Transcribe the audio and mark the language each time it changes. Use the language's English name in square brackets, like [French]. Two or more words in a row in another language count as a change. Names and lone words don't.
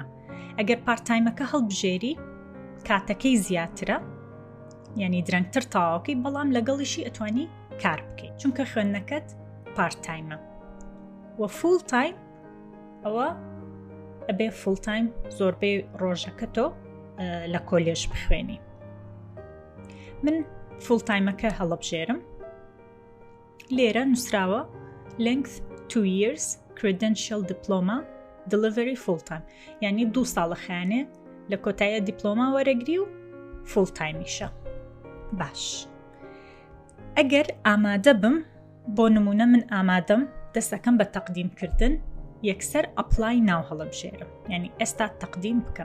[Central Kurdish] ئەگەر [English] part timeەکە [Central Kurdish] هەڵبژێری کاتەکەی زیاترە، یعنی درەنگتر تاواکەی، بەڵام لەگەڵیشی ئەتوانی کار بکەیت چونکە خوێندنەکەت [English] part timeە. [Central Kurdish] و [English] full time [Central Kurdish] ئەوە ئەبێ [English] full time [Central Kurdish] زۆربەی ڕۆژەکە تۆ لە کۆلێژ بخوێنی. من [English] full timeەکە [Central Kurdish] هەڵەبژێرم. لێرە نووسراوە [English] length 2 years credential diploma delivery full time، [Central Kurdish] یعنی 2 ساڵە خیانێ لە کۆتاییە دیپلۆما وەرەگری و [English] full timeیشە. [Central Kurdish] باش، ئەگەر ئامادە بم، بۆ نمونە من ئامادەم دەستەکەم بە تەقدیمکردن، یەکسەر [English] apply now [Central Kurdish] هەڵەبژێرم، یعنی ئێستا تەقدیم بکەم.